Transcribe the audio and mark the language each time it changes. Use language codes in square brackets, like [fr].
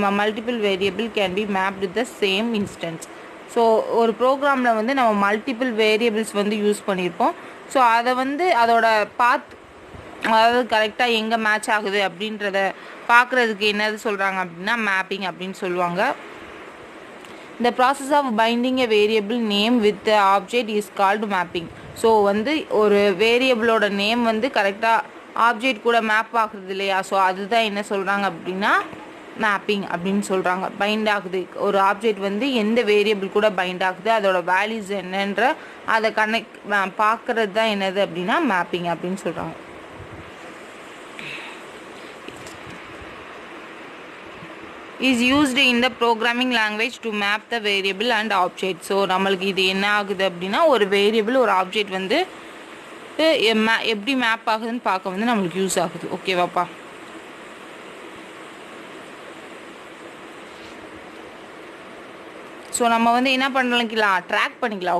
[en] Multiple variable can be mapped with the same instance. [ta] So ஒரு ப்ரோக்ராமில் வந்து நம்ம மல்டிபிள் வேரியபிள்ஸ் வந்து யூஸ் பண்ணியிருப்போம். ஸோ அதை வந்து அதோட பாத், அதாவது கரெக்டாக எங்கே மேட்ச் ஆகுது அப்படின்றத பார்க்குறதுக்கு என்னது சொல்கிறாங்க அப்படின்னா மேப்பிங் அப்படின்னு சொல்லுவாங்க. [en] The process of binding a variable name with the object is called mapping. [ta] So வந்து ஒரு வேரியபிளோட நேம் வந்து கரெக்டாக ஆப்ஜெக்ட் கூட மேப் ஆகுறது இல்லையா, ஸோ அதுதான் என்ன சொல்கிறாங்க அப்படின்னா மேப்பிங் அப்படின்னு சொல்கிறாங்க. பைண்ட் ஆகுது, ஒரு ஆப்ஜெக்ட் வந்து எந்த வேரியபிள் கூட பைண்ட் ஆகுது, அதோட வேல்யூஸ் என்னன்ற அதை பார்க்குறது தான் என்னது அப்படின்னா மேப்பிங் அப்படின்னு சொல்கிறாங்க. [en] is used in the programming language to map the variable and object. [ta] So நம்மளுக்கு இது என்ன ஆகுது அப்படின்னா ஒரு வேரியபிள் ஒரு ஆப்ஜெக்ட் வந்து எப்படி மேப் ஆகுதுன்னு பார்க்க வந்து நம்மளுக்கு யூஸ் ஆகுது. ஓகேவாப்பா, ஸோ நம்ம வந்து என்ன பண்ணிக்கலாம், ட்ராக் பண்ணிக்கலாம்.